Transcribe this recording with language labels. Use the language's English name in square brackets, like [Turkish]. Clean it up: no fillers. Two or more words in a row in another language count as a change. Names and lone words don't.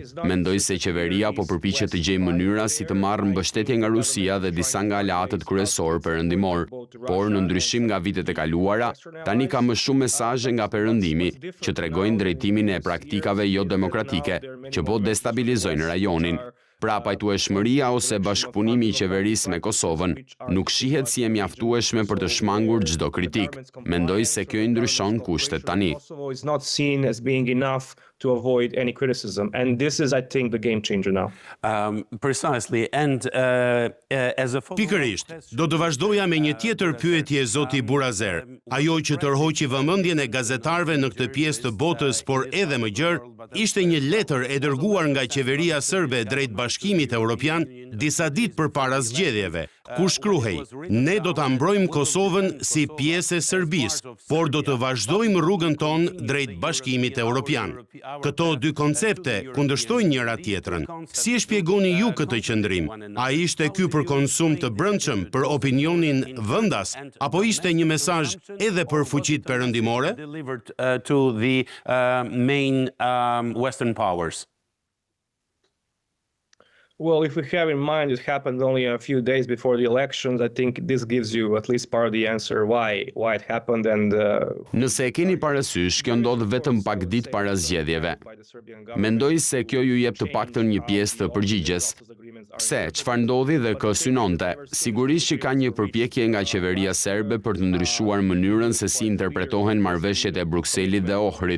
[Albanian] Mendoj se qeveria po përpiqet të gjejë mënyra si të marrë mbështetje nga Rusia dhe disa nga aleatët kryesorë perëndimor, por në ndryshim nga vitet e kaluara, tani ka më shumë mesazhe nga Perëndimi që tregojnë drejtimin e praktikave jo demokratike që po destabilizojnë rajonin. Pra pajtueshmëria ose bashkëpunimi i qeverisë me Kosovën nuk shihet si e mjaftueshme për të shmangur çdo kritik. Mendoj se kjo i ndryshon kushtet tani. [English] Kosovo is not seen as being enough to avoid any criticism, and this is, I think, the game changer now. Precisely, and as a [Albanian] Pikërisht, do të vazhdoja me një tjetër pyetje zoti Burazer, ajo që tërhoqi vëmendjen e gazetarëve në këtë pjesë të botës, por edhe më gjerë, ishte një letër e dërguar nga qeveria serbe drejt Bashkimit Evropian disa ditë përpara zgjedhjeve, ku shkruhej: "Ne do ta mbrojmë Kosovën si pjesë e Serbisë, por do të vazhdojmë rrugën tonë drejt Bashkimit Evropian." Këto dy koncepte kundërshtojnë njëra tjetrën. Si e shpjegoni ju këtë qëndrim? A ishte ky për konsum të brendshëm për opinionin vendas, apo ishte një mesazh edhe për fuqitë perëndimore? [English] Delivered to the main Western powers. Well, if we have in mind it happened only a few days before the elections, I think this gives you at least part of the answer why it happened, and [Albanian] Nëse e keni parasysh, kjo ndodh vetëm pak ditë para zgjedhjeve. Mendoj se kjo ju jep të paktën një pjesë të përgjigjes. Pse, çfarë ndodhi dhe kë synonte? Sigurisht që ka një përpjekje nga qeveria serbe për të ndryshuar mënyrën se si interpretohen marrëveshjet e Brukselit dhe Ohrit.